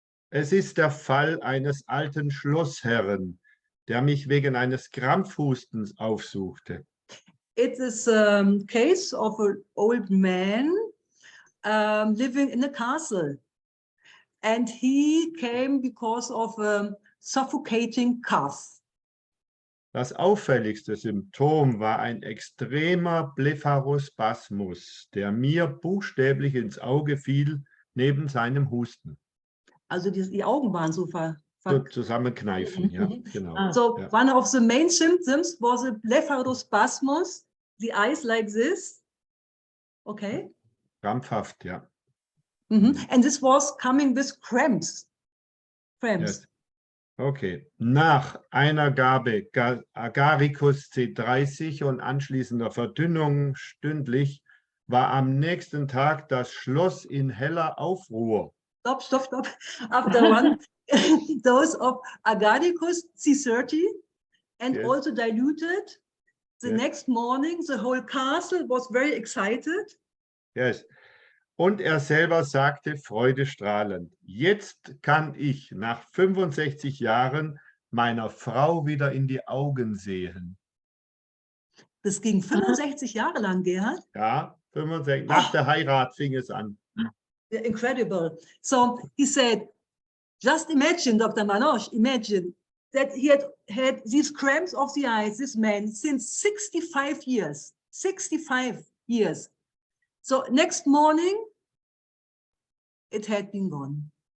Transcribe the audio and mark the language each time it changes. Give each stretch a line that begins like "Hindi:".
German: Es ist der Fall eines alten Schlossherren, der mich wegen eines Krampfhustens aufsuchte.
English: It is a case of an old man living in a castle, and he came because of a suffocating cough.
German: Das auffälligste Symptom war ein extremer Blepharospasmus, der mir buchstäblich ins Auge fiel neben seinem Husten. Also die Augen waren so zusammenkneifen, ja, genau.
English: So yeah. One of the main symptoms was a blepharospasmus, the eyes like this. Okay.
German: Krampfhaft, ja.
English: And this was coming with cramps. Yes. Okay.
German: Nach einer Gabe Agaricus C30 und anschließender Verdünnung stündlich war am nächsten Tag das Schloss in heller Aufruhr.
English: Stop. After one dose of Agaricus C30 and Yes. also diluted, the Yes. next morning the whole castle was very excited. Yes.
German: Und er selber sagte freudestrahlend, jetzt kann ich nach 65 Jahren meiner Frau wieder in die Augen sehen. Das ging 65 Jahre lang, Gerhard. Ja, 65. Nach der Heirat fing es an.
English: Incredible. So he said, just imagine, Dr. Manosch, imagine that he had these cramps of the eyes, this man, since 65 years. 65 years. So next morning, it had been gone.